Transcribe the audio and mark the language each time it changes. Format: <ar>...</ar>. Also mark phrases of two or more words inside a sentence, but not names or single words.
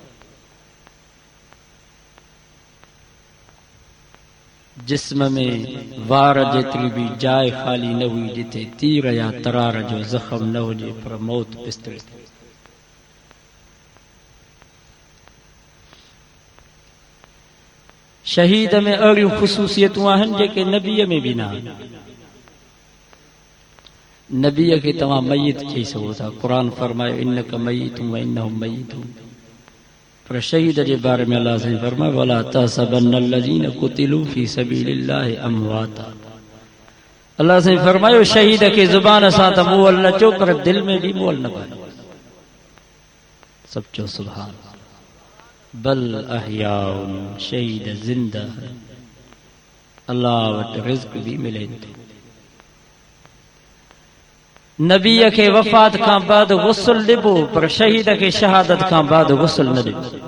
<sd>जिस्म में वार जेतिरी बि जाइ ख़ाली न हुई जिथे तीर या तरार जो ज़ख़्म न हुजे, पर मौत बिस्तरे ते। शहीद में अड़ियूं ख़ुसूसियतूं आहिनि जेके नबीअ में भी न आहिनि। नबीअ खे तव्हां मय्यत चई सघो था, क़ुरान फरमायो</sd> <ar>إنك ميت وإنهم ميتون.</ar> <sd>पर शहीद जे बारे में अल्लाह साईं फरमायो</sd> <ar>ولا تحسبن الذين قتلوا في سبيل الله أمواتا.</ar> <sd>अल्लाह साईं फरमायो शहीद खे ज़ुबान सां त मुअल न चओ, पर दिल में भी मुअल न पायो। सब चओ सुभान।</sd> <ar>بل أحياء,</ar> <sd>शहीद ज़िंदा है, अल्लाह वटि रिज़्क़ भी मिले थो। नबीअ खे वफ़ात खां बाद गुस्ल ॾिबो, पर शहीद खे शहादत खां बाद गुस्ल न ॾिबो।</sd>